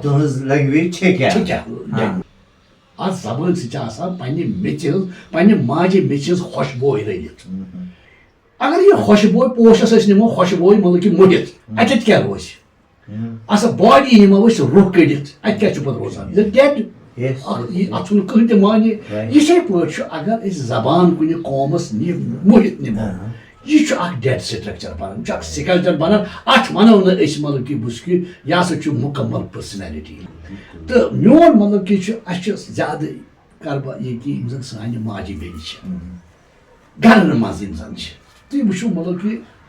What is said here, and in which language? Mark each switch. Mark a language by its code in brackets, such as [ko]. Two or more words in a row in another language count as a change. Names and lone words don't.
[ks] تُہنٛز لینگویج چھِ کیٛاہ اتھ زبٲنۍ سۭتۍ چھِ آسان پننہِ میٚژِ ہٕنٛز پننہِ ماجہِ میٚژِ ہٕنٛز خۄشبوے رٔلِتھ اگر یہِ خۄشبوے پوشس أسۍ نِمو خۄشبوے مطلب کہِ مُڑِتھ اتٮ۪تھ کیٛاہ روزِ اتھ باڈی نِمو أسۍ روح کٔڑِتھ اتہِ کیٛاہ چھُ پتہٕ روزان ڈیڈ [en] Yes, yes, [ks] اتھن کہن تہ مانہِ [en] Right. [ks] یِتھے پٲٹھۍ چھُ اگر أسۍ زبان کُنہِ قومس مُہِتھ نِمو یہ چھُ اکھ [en] dead structure [ks] بنان یہ چھُ اکھ سکلچر بنان اتھ ونو نہٕ أسۍ مطلب کہ بہٕ چھُس کہ یہ ہسا چھُ مکمل پٔرسنیلٹی تہٕ میون مطلب کہ چھُ اسہِ چھُ زیادٕ کر بہٕ ییٚتہِ یِم زن سانہِ ماجہِ بیٚنہِ چھِ گرن منٛز یِم زن چھِ تُہۍ وٕچھِو مطلب کہ